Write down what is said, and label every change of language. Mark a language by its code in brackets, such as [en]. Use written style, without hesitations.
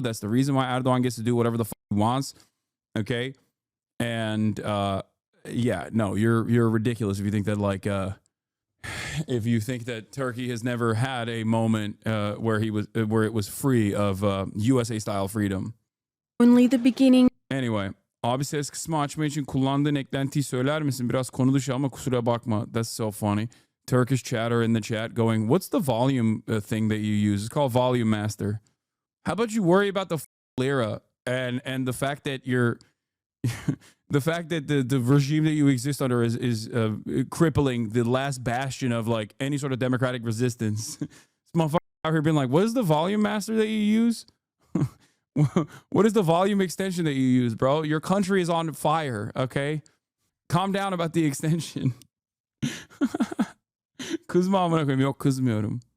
[en] That's the reason why Erdogan gets to do whatever the fuck he wants. Okay. And yeah, no, you're ridiculous if you think that like if you think that Turkey has never had a moment where it was free of USA style freedom. Only the beginning. [tr] Anyway, abi ses kısmı açma için kullandığın eklentiyi söyler misin? Biraz konu dışı ama kusura bakma. [en] That's so funny. Turkish chatter in the chat going, what's the volume thing that you use? It's called Volume Master. How about you worry about the lira and the fact that you're the fact that the regime that you exist under is crippling the last bastion of like any sort of democratic resistance. This motherfucker out here being like, what is the volume master that you use? What is the volume extension that you use, bro? Your country is on fire, okay? Calm down about the extension. [tr] Kızma amına koyayım. Yok, kızmıyorum.